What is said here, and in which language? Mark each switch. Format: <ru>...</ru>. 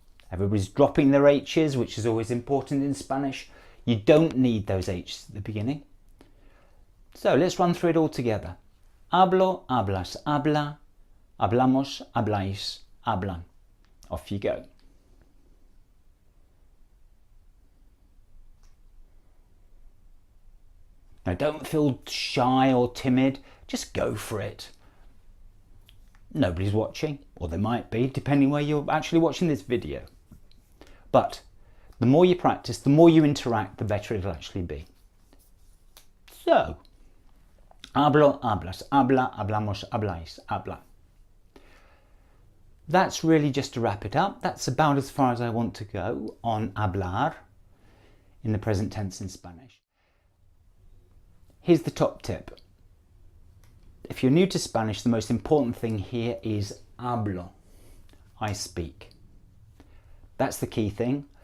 <en>Everybody's dropping their H's, which is always important in Spanish. You don't need those H's at the beginning. So let's run through it all together.</en> <es>Hablo, hablas, habla, hablamos, habláis, hablan.</es> <en>Off you go. Now don't feel shy or timid, just go for it. Nobody's watching, or they might be, depending where you're actually watching this video. But the more you practice, the more you interact, the better it'll actually be.</en> <es>So, hablo, hablas, habla, hablamos, habláis, habla.</es> <en>That's really just to wrap it up. That's about as far as I want to go on hablar in the present tense in Spanish. Here's the top tip. If you're new to Spanish, the most important thing here is hablo. I speak. That's the key thing.</en>